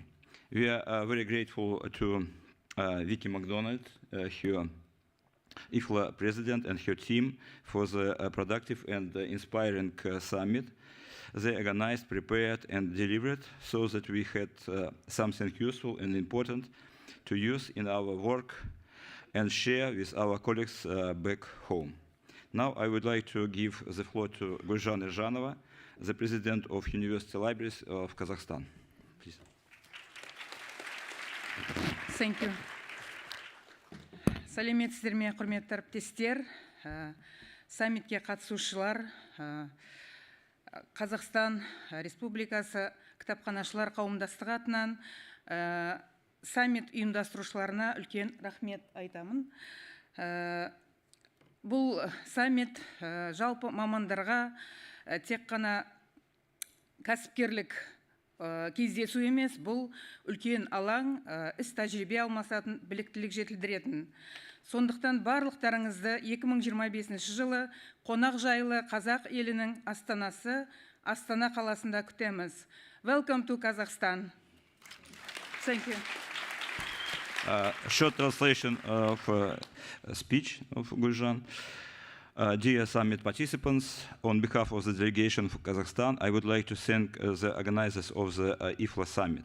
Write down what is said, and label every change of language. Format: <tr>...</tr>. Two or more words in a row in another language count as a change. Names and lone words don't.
<en>We are very grateful to Vicky MacDonald, her IFLA President, and her team for the productive and inspiring summit they organized, prepared, and delivered so that we had something useful and important to use in our work and share with our colleagues back home. Now I would like to give the floor to Gulzhan Irzhanova, the President of University Libraries of Kazakhstan. Please. Thank you.</en> <kk>Сәлеметсіздер ме, құрметті әріптестер, саммитке қатысушылар, Қазақстан Республикасы кітапханашылар қауымдастығы атынан саммит ұйымдастырушыларына үлкен рахмет айтамын. Бұл саммит жалпы мамандарға тек қана кәсіпкерлік кездесу емес, бұл үлкен алаң, іс тәжірибе алмасатын, біліктілік жетілдіретін. Сондықтан барлықтарыңызды 2025 жылы қонақ жайлы қазақ елінің астанасы Астана қаласында күтеміз.</kk> <en>Welcome to Kazakhstan. Thank you. Short translation of speech of Gulzhan. Dear summit participants, on behalf of the delegation of Kazakhstan, I would like to thank the organizers of the IFLA summit.</en>